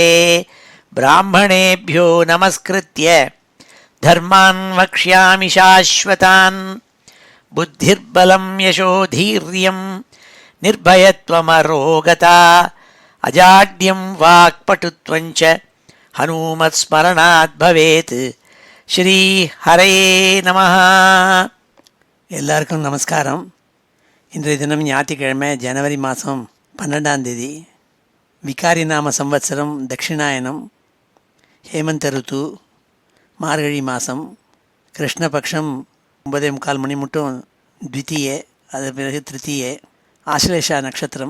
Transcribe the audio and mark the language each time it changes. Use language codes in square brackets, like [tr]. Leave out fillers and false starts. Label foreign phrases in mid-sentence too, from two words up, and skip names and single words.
[sa] ब्राह्मणेभ्यो नमस्कृत्य धर्मान् वक्ष्यामि शाश्वतान्। बुद्धिर्बलं यशोधीर्यं निर्भयत्वमरोगता अजाड्यं वाक्पटुत्वं च हनुमत्स्मरणात् भवेत्। श्री हरये நமः. [ta] எல்லாருக்கும் நமஸ்காரம். இன்றைய தினம் ஞாயிற்றுக்கிழமை ஜனவரி மாதம் 12ஆம் தேதி. விகாரி நாம சம்வத்சரம் தட்சிணாயனம், ஹேமந்த ருத்து, மார்கழி மாதம், கிருஷ்ணபக்ஷம் 9:45 மணி மட்டும் த்விதீய, அது பிறகு திருத்தீய, ஆஸ்லேஷா நட்சத்திரம்.